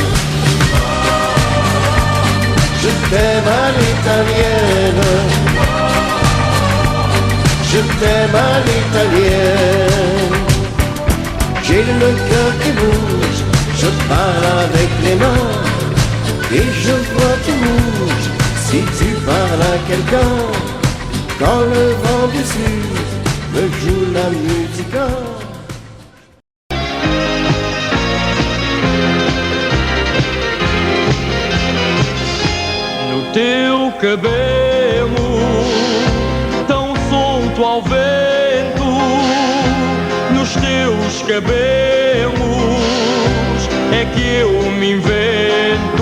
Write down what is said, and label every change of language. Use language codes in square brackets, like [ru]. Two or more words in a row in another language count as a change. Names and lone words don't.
[fr] Je t'aime à l'italienne, je t'aime à l'italienne. J'ai le cœur qui bouge, je parle avec les mains, et je vois tu bouges si tu parles à quelqu'un. Quand le vent du sud me joue la musique. [pt] Teu cabelo tão solto ao vento, nos teus cabelos é que eu me invento.